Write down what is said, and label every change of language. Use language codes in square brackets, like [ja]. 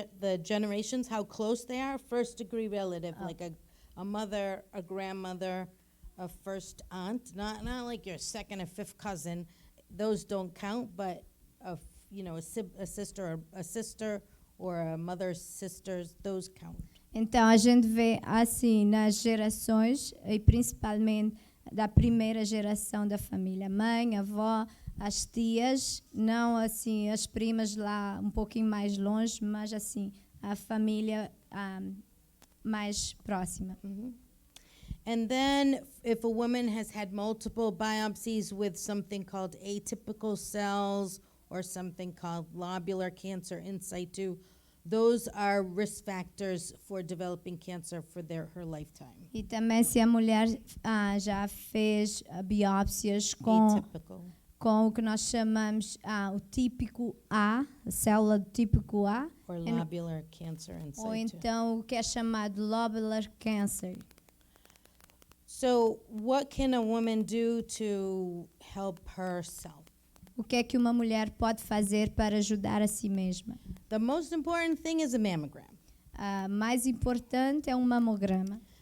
[en] The generations, how close they are, first degree relative, like a mother, a grandmother, a first aunt, not like your second or fifth cousin. Those don't count, but a sister or a mother's sisters, those count. [pt] Então a gente vê assim nas gerações, e principalmente da primeira geração da família, mãe, avó, as tias, não assim as primas lá um pouquinho mais longe, mas assim a família mais próxima. [en] And then if a woman has had multiple biopsies with something called atypical cells or something called lobular cancer in situ, those are risk factors for developing cancer for her lifetime. [pt] E também se a mulher já fez biópsias [en] Atypical. [pt] com o que nós chamamos o típico A, a célula do típico A, [en] Or lobular cancer in [pt] ou [en] situ. [pt] então o que é chamado lobular cancer. [en] So what can a woman do to help herself? [pt] O que é que uma mulher pode fazer para ajudar a si mesma? [en] The most important thing is a mammogram. [pt] Mais importante é um mamograma.